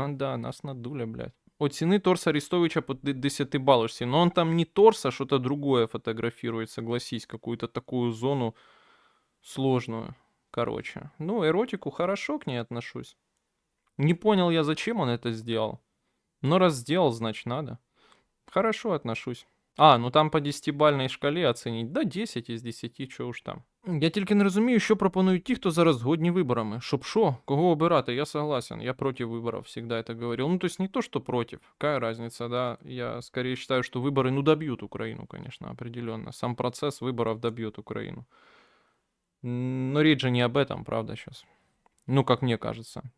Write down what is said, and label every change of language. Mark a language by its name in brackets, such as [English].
[Russian] А, да, нас надули, блядь. [Ukrainian] Оціни торс Арестовича по 10 баллочке. [Russian] Но он там не торс, а что-то другое фотографирует, согласись. Какую-то такую зону сложную. Короче. Ну, эротику хорошо к ней отношусь. Не понял я, зачем он это сделал. Но раз сделал, значит надо. Хорошо отношусь. [Ukrainian] А, ну там по 10-бальній шкалі оцініть. Да 10 із 10, чого ж там. Я тільки не розумію, що пропонують ті, хто зараз згодні виборами. Щоб що? Кого обирати? [Russian] Я согласен. Я против выборов, всегда это говорил. Ну, то есть не то, что против. Какая разница, да? Я скорее считаю, что выборы, ну, добьют Украину, конечно, определенно. Сам процесс выборов добьет Украину. Но речь же не об этом, правда, сейчас. Ну, как мне кажется.